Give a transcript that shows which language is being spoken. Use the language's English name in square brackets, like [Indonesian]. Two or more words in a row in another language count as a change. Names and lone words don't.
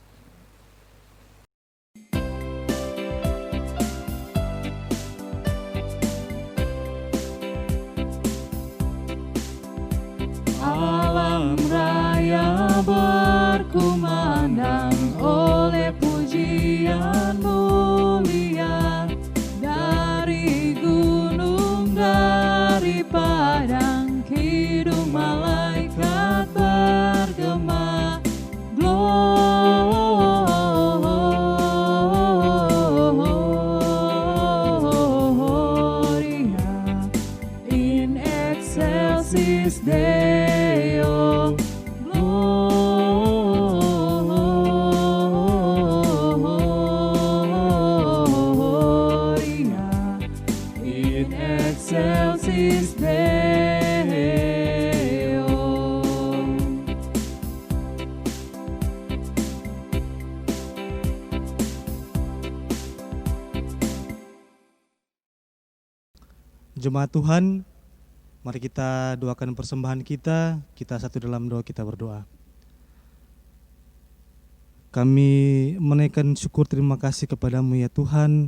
[Indonesian] Alam raya berkumandang oleh pujian mulia, dari gunung, dari padang, kidung malaikat bergema. [Latin] Gloria in excelsis Deo. Gloria in excelsis Deo. [Indonesian] Jemaat Tuhan, mari kita doakan persembahan kita. Kita satu dalam doa, kita berdoa. Kami menaikkan syukur terima kasih kepadamu ya Tuhan.